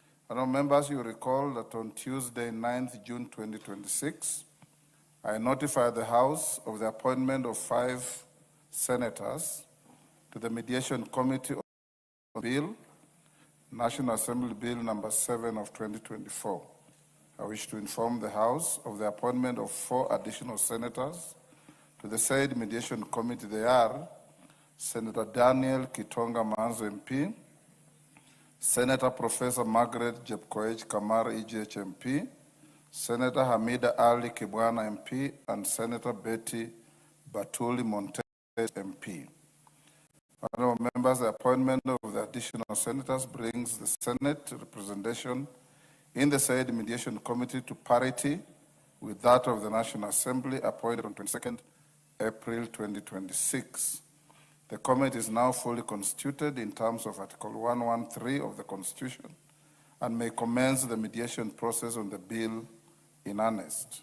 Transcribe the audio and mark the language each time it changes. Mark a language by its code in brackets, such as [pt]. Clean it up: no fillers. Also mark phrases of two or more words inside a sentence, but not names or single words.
[en] Honourable members, you recall that on Tuesday, 9th June 2026, I notified the House of the appointment of 5 senators to the Mediation Committee on Bill, National Assembly Bill number 7 of 2024. I wish to inform the House of the appointment of 4 additional senators to the said Mediation Committee. They are Senator Daniel Kitonga Manzo MP, Senator Professor Margaret Jepkoech Kamar EJH MP, Senator Hamida Ali Kibwana MP, and Senator Betty Batuli Montez MP. Honourable members, the appointment of the additional senators brings the Senate representation in the said Mediation Committee to parity with that of the National Assembly appointed on 22nd April 2026. The committee is now fully constituted in terms of Article 113 of the Constitution and may commence the mediation process on the bill in earnest.